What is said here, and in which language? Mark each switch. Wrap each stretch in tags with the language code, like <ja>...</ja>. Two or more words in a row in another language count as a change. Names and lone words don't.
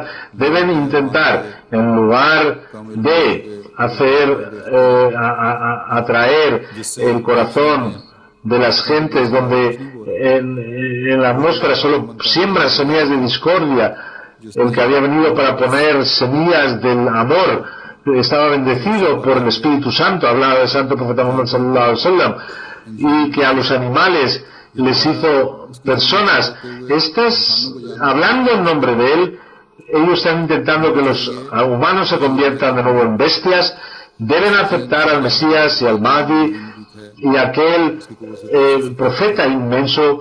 <es>Deben intentar, en lugar de atraer el corazón de las gentes, donde en la atmósfera solo siembran semillas de discordia, el que había venido para poner semillas del amor estaba bendecido por el Espíritu Santo, hablaba del Santo Profeta Muhammad</es> <ar>صلى الله عليه وسلم,</ar> <es>y que a los animales les hizo personas. Hablando en nombre de él, ellos están intentando que los humanos se conviertan de nuevo en bestias. Deben aceptar al Mesías y al Mahdi y aquel profeta inmenso.</es>